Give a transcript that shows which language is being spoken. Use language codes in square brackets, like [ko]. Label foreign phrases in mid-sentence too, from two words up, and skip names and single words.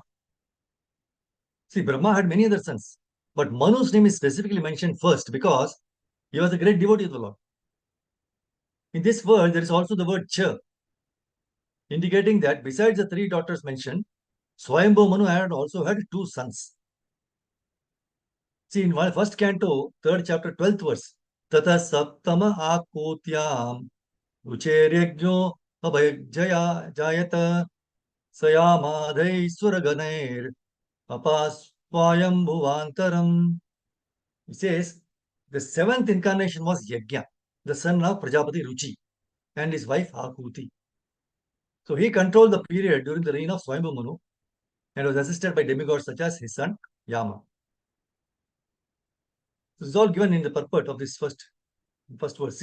[en] See, Brahma had many other sons, but Manu's name is specifically mentioned first because he was a great devotee of the Lord. In this word, there is also the word Cha, indicating that besides the 3 daughters mentioned, Swayambhu Manu also had 2 sons. See, in first canto, 3rd chapter, 12th verse, [sa] Tata Saptama Akotyam Ucheryagyo Abhayajaya Jayata Sayamadai Suraganair Apasvayambhuvantaram. [en] He says, the 7th incarnation was Yajna, the son of Prajapati Ruchi, and his wife Akuti. So he controlled the period during the reign of Swayambhu Manu and was assisted by demigods such as his son Yama. This is all given in the purport of this first verse.